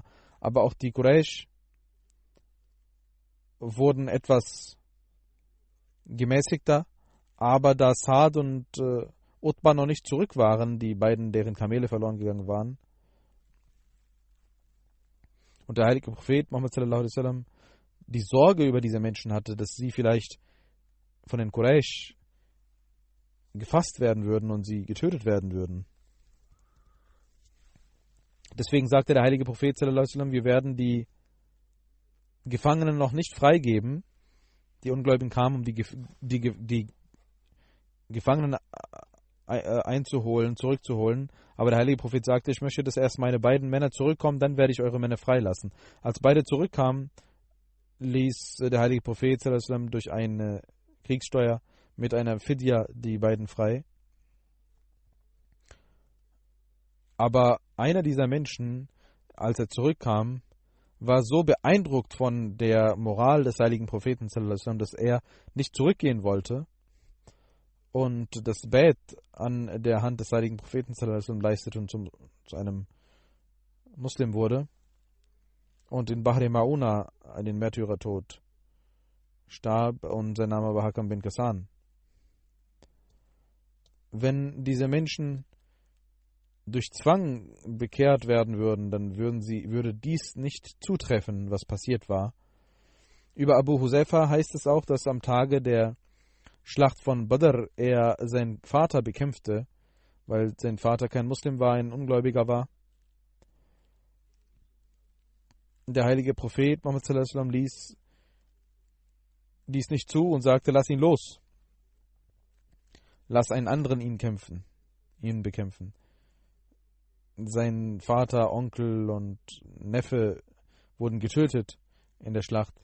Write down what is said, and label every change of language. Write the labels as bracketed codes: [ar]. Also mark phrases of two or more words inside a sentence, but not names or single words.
[de] Aber auch die Quraysh wurden etwas gemäßigter, aber da Saad und Utbah noch nicht zurück waren, die beiden, deren Kamele verloren gegangen waren, und der heilige Prophet Muhammad [ar] صلى الله عليه وسلم [de] die Sorge über diese Menschen hatte, dass sie vielleicht von den Quraysh gefasst werden würden und sie getötet werden würden. Deswegen sagte der heilige Prophet [ar] صلى الله عليه وسلم, [de] wir werden die Gefangenen noch nicht freigeben. Die Ungläubigen kamen, um die Gefangenen zurückzuholen. Aber der heilige Prophet sagte, ich möchte, dass erst meine beiden Männer zurückkommen, dann werde ich eure Männer freilassen. Als beide zurückkamen, ließ der heilige Prophet [ar] صلى الله عليه وسلم [de] durch eine Kriegssteuer mit einer Fidya die beiden frei. Aber einer dieser Menschen, als er zurückkam, war so beeindruckt von der Moral des heiligen Propheten [ar] صلى الله عليه وسلم, [de] dass er nicht zurückgehen wollte und das Bait an der Hand des heiligen Propheten [ar] صلى الله عليه وسلم [de] leistete und zu einem Muslim wurde und in Bahri Mauna einen Märtyrertod starb, und sein Name war Hakam bin Ghassan. Wenn diese Menschen durch Zwang bekehrt werden würden, dann würde dies nicht zutreffen, was passiert war. Über Abu Huzaifa heißt es auch, dass am Tage der Schlacht von Badr er seinen Vater bekämpfte, weil sein Vater kein Muslim war, ein Ungläubiger war. Der heilige Prophet Muhammad [ar] صلى الله عليه وسلم [de] ließ dies nicht zu und sagte, lass ihn los. Lass einen anderen ihn bekämpfen. Sein Vater, Onkel und Neffe wurden getötet in der Schlacht.